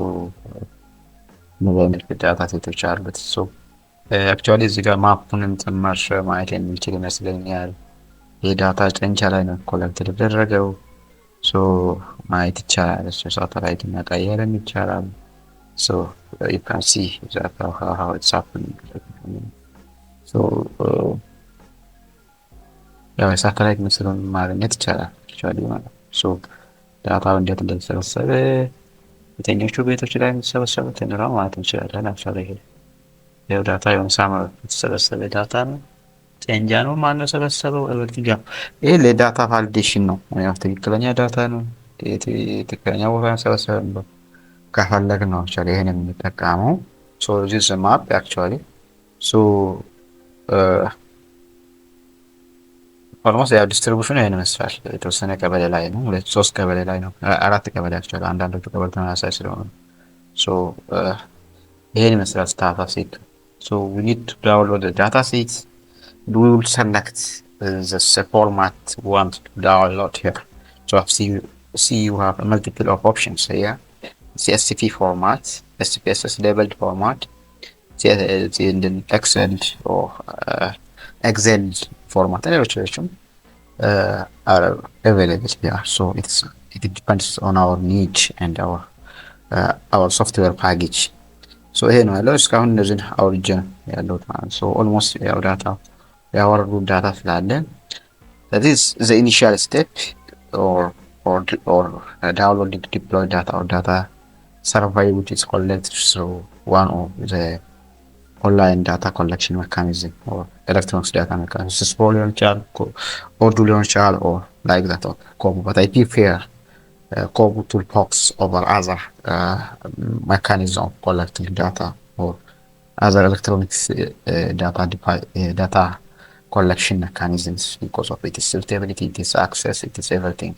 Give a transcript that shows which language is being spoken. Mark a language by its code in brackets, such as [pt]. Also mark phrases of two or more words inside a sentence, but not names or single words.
[am] ምን ዳታ ሴቶች አሉት። አክቹዋሊ እዚህ ጋር ማፑንም ጭምር ማየት የሚችል ይመስለኛል። የዳታ ጨንቻ ላይ ነው ኮሌክት የተደረገው። ማየት ይቻላል። ሳተላይት መቀየርም ይቻላል። [en] you can see that how it's happening. [am] ያው የሳተላይት ምስሉን ማግኘት ይቻላል አክቹዋሊ ማለት ነው። ዳታው እንዴት እንደተሰበሰበ የትኞቹ ቤቶች ላይ እንደተሰበሰበ እንራው ማለት እንችላለን። አክቹዋሊ ይሄው ዳታ የሆነ ሳመር የተሰበሰበ ዳታ ነው። ጨንጃ ነው ማነው ሰበሰበው? ኤቨሪቲንግ ይሄ ለዳታ ቫሊዴሽን ነው። ያው ትክክለኛ ዳታ ነው። ትክክለኛ ቦታ ሰበሰበው ከፈለግን ነው አክቹዋሊ ይሄን የምንጠቀመው። [en] this map actually [am] ኦልሞስት ያው ዲስትሪቢዩሽኑ ይሄን ይመስላል። የተወሰነ ቀበሌ ላይ ነው፣ ሁለት ሶስት ቀበሌ ላይ ነው፣ አራት ቀበሌ አክቹዋሊ አንዳንዶቹ ቀበሌ ተመሳሳይ ስለሆነ ይሄን ይመስላል [en] data set። we need to download the data set. We will select the format we want to download here. See you have a multiple of options here. CSV format, SPSS labeled format, in Excel or Excel format, and illustration are available here. It depends on our niche and our software package. [am] ይሄ ነው ያለው። እስካሁን እነዚህን አውርጄ ያለሁት ማለት ኦልሞስት ያው ዳታ ያወረዱ ዳታ ስላለ [en] that is the initial step or downloading deploy data or data survey which is collected through one of the online data collection mechanism or electronic data mechanism. This is [am] ሊሆን ይችላል [en] or do [am] ሊሆን ይችላል [en] or like that or Kobo, but I prefer KoboToolbox over other mechanism of collecting data or other electronic data collection mechanisms because of its suitability, its access, it is everything.